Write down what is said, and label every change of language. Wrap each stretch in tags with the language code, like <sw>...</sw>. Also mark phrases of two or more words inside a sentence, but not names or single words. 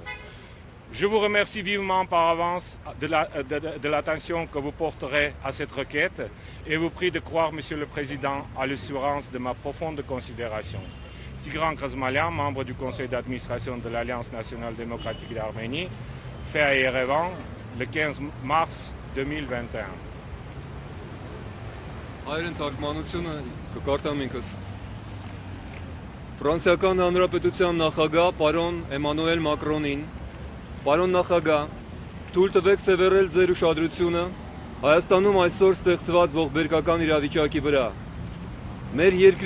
<fr>Je vous remercie vivement par avance de l'attention que vous porterez à cette requête et vous prie de croire, Monsieur le Président, à l'assurance de ma profonde considération. Tigran Khizmalian, membre du conseil d'administration de l'Alliance nationale démocratique d'Arménie, fait à Yerevan le 15 mars 2021.</fr> <hy>Հայերեն թարգմանությունը կկարտամ ինքս։ Ֆրանսիական Հանրապետության նախագահ պարոն Էմանուել Մակրոնին, պարոն նախագահ, թույլ տվեք սևեռել ձեր ուշադրությունը Հայաստանում այսօր ստեղծված ողբերգական իրավիճակի վրա։ Մեր երկրի</hy>